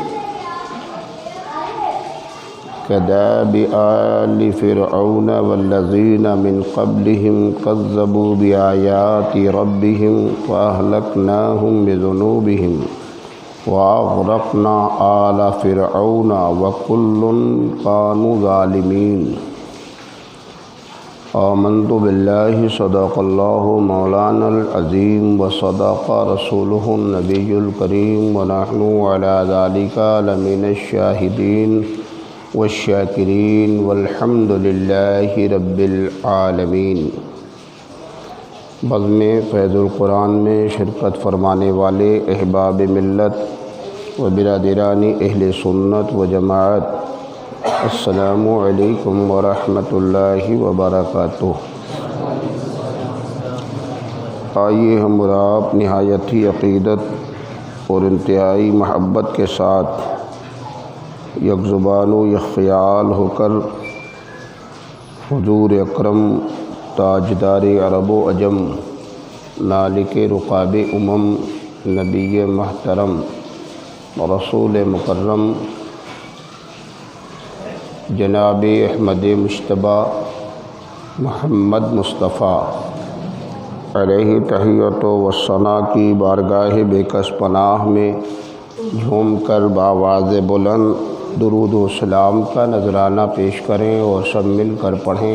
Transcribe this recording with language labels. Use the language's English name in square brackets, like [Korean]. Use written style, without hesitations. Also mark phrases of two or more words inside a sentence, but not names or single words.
[Arabic] كداب آل فرعون والذين من قبلهم كذبوا بآيات ربهم فأهلكناهم بذنوبهم وأغرقنا آل فرعون وكل كانوا ظالمين. آمنت بالله صدق الله مولانا العظيم وصدق رسوله النبي الكريم ونحن على ذلك لمن الشاهدين والشاکرین والحمد للہ رب العالمین. [Urdu] بزم فیض القرآن میں شرکت فرمانے والے احباب ملت و برادران اہل سنت و جماعت، [Arabic] السلام علیکم ورحمۃ اللہ وبرکاتہ. [Urdu] آئیے ہم اور آپ نہایت ہی عقیدت اور انتہائی محبت کے ساتھ یک زبان و یک خیال ہو کر حضور اکرم تاجدار عرب و عجم نالک رقاب امم نبی محترم رسول مکرم جناب احمد مجتبی محمد مصطفیٰ [Arabic] علیہ تحیت و ثنا [Urdu] کی بارگاہ بے کس پناہ میں جھوم کر بآواز بلند درود و سلام کا نذرانہ پیش کریں اور سب مل کر پڑھیں.